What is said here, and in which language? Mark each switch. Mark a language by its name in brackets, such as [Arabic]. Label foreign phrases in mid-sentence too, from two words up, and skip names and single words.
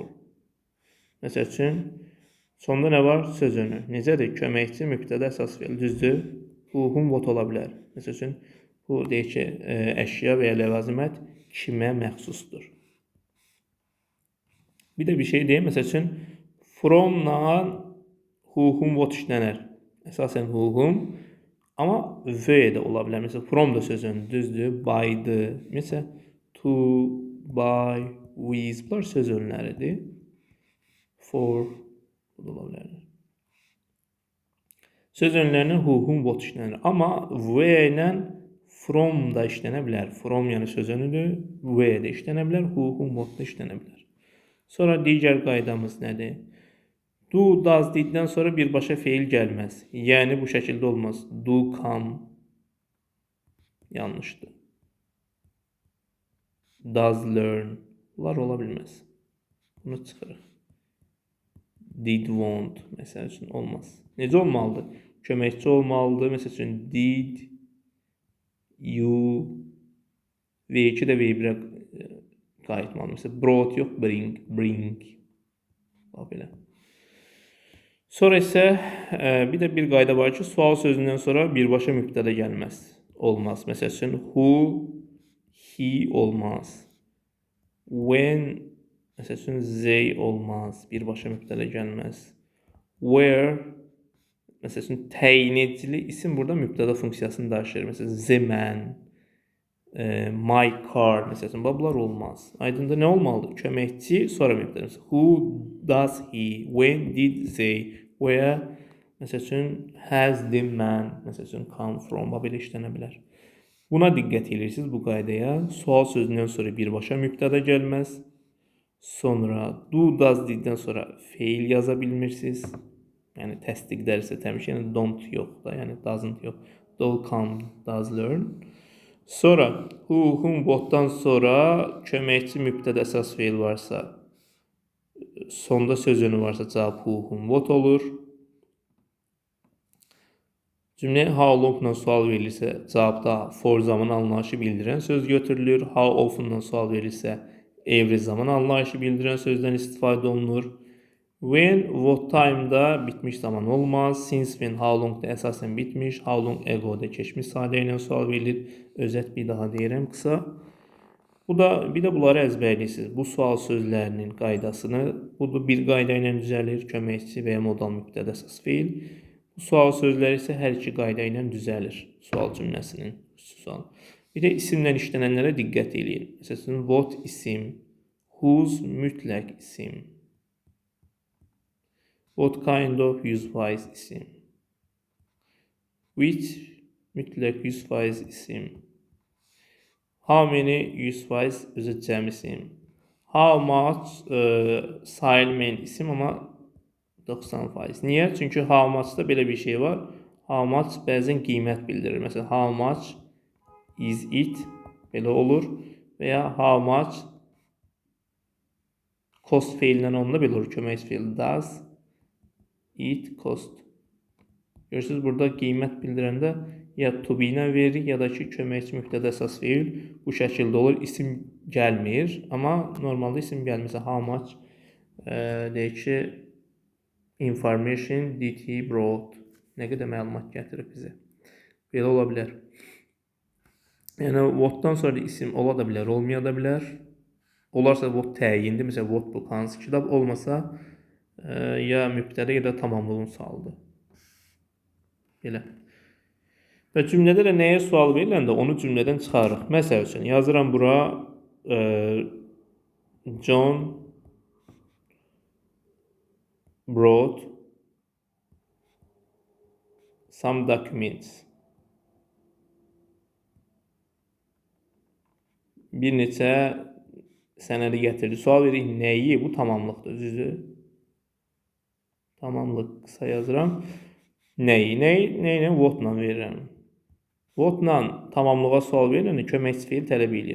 [Azerbaijani] Məsəl üçün, sonda nə var? Söz önü. Necədir? Köməkçi, mübtəda, əsas feil. Düzdür? [English] Whom, what [Azerbaijani] ola bilər. Məsəl üçün, bu deyək ki, əşya və ya ləvazimət kimə məxsusdur. Bir də bir şey deyim. Məsəl üçün, [English] from-la whom, what [Azerbaijani] işlənər. Əsasən whom, amma və də ola bilər. Məsələn, from da söz önü, düzdür? By-dır. Məsələn, [English] to, by, with, [Azerbaijani] bunlar söz önləridir. For, bu da ola bilər. Söz önlərinin [English] whom, what [Azerbaijani] işlənir. Amma və ilə from da işlənə bilər. From yəni söz önüdür. Və də işlənə bilər. [English] Whom, what [Azerbaijani] da işlənə bilər. Sonra digər qaydamız nədir? [English] Do, does, diddən [Azerbaijani] sonra birbaşa feil gəlməz. Yəni bu şəkildə olmaz. [English] Do, come. Yanlışdır. Does, learn. [Azerbaijani] Bunlar ola bilməz. Bunu çıxırıq. [English] Did, want. [Azerbaijani] Məsəl üçün olmaz. Necə olmalıdır? Köməkçi olmalıdır. Məsəl üçün [English] did, you, [Azerbaijani] V2 də V1-ə qayıtmalı. Məsələn, brought yox, bring. Belə. Sonra isə bir də bir qayda var ki, sual sözündən sonra birbaşa mübtəda gəlməz. Olmaz. Məsəl üçün, [English] who, he [Azerbaijani] olmaz. When, məsəl üçün, they olmaz. Birbaşa mübtəda gəlməz. Where, məsəl üçün, təyin edicili isim burada mübtəda funksiyasını daşıyır. Məsələn, [English] the man, my car, [Azerbaijani] məsələn, bunlar olmaz. Aydındır, nə olmalıdır? Köməkçi, sonra mübtəda. [English] Who does he, when did they, where, [Azerbaijani] məsəl üçün, [English] has the man, [Azerbaijani] məsəl üçün, [English] come from, [Azerbaijani] belə işlənə bilər. Buna diqqət edirsiniz bu qaydaya. Sual sözündən sonra birbaşa mübtəda gəlməz. Sonra [English] do, does, diddən [Azerbaijani] sonra feil yaza bilmirsiniz. Yəni təsdiqlərsə təbii, yəni don't yox da, yəni doesn't yox. [English] Do, come, does, learn. Sonra who, whom, [Azerbaijani] what'dan sonra köməkçi mübtəda əsas feil varsa, sonda söz önü varsa cavab [English] who, whom, what [Azerbaijani] olur. Cümləyə [English] how long-la [Azerbaijani] sual verilirsə, cavabda for zaman anlayışı bildirən söz götürülür. [English] How often-la [Azerbaijani] sual verilirsə, every zaman anlayışı bildirən sözdən istifadə olunur. [English] When, what time-da [Azerbaijani] bitmiş zaman olmaz. [English] Since, when, how long-da [Azerbaijani] əsasən bitmiş. [English] How long ago-da [Azerbaijani] keçmiş sadə ilə sual verilir. Özət bir daha deyirəm qısa. Bir də bunları əzbərləyirsiniz. Bu sual sözlərinin qaydasını, bu bir qayda ilə düzəlir. Köməkçi və ya modal mübtəda əsas feil. Bu sual sözləri isə hər iki qayda ilə düzəlir. Sual cümləsinin. Bir də isimlə işlənənlərə diqqət edin. Məsələn, what isim, whose mütləq isim. [English] What kind of [Azerbaijani] 100% isim. Which mütləq 100% isim. [English] How many [Azerbaijani] 100% özü cəm isim. [English] How much [Azerbaijani] sayılmayan isim amma 90%. Niyə? Çünki [English] how much-da [Azerbaijani] belə bir şey var. [English] How much [Azerbaijani] bəzən qiymət bildirir. Məsələn, [English] how much is it [Azerbaijani] belə olur. Və ya [English] how much cost [Azerbaijani] feilindən onda belə olur. Kömək feili [English] does it cost. [Azerbaijani] Görürsünüz, burada qiymət bildirəndə ya [English] to be [Azerbaijani] ilə verir, ya da ki, köməkçi mübtəda əsas feil bu şəkildə olur. İsim gəlmir, amma normalda isim gəlmirsə [English] how much [Azerbaijani] deyək ki, [English] information did he brought. [Azerbaijani] Nə qədər məlumat gətirib bizə. Belə ola bilər. Yəni, what'dan sonra isim ola da bilər, olmaya da bilər. Olarsa what təyindir. Məsələn, [English] what book, [Azerbaijani] hansı kitab olmasa ya mübtəda ya da tamamlığın sualıdır. Belə. Və cümlədə də nəyə sual veriləndə onu cümlədən çıxarırıq. Məsəl üçün, yazıram bura [English] John brought some documents. [Azerbaijani] Bir neçə sənədi gətirdi. Sual verir, nəyi? Bu tamamlıqdır, düzdür? Tamamlıq qısa yazıram. Nəyi? Nəylə? What-la verirəm. What-la tamamlığa sual veriləndə köməkçi feil tələb edir.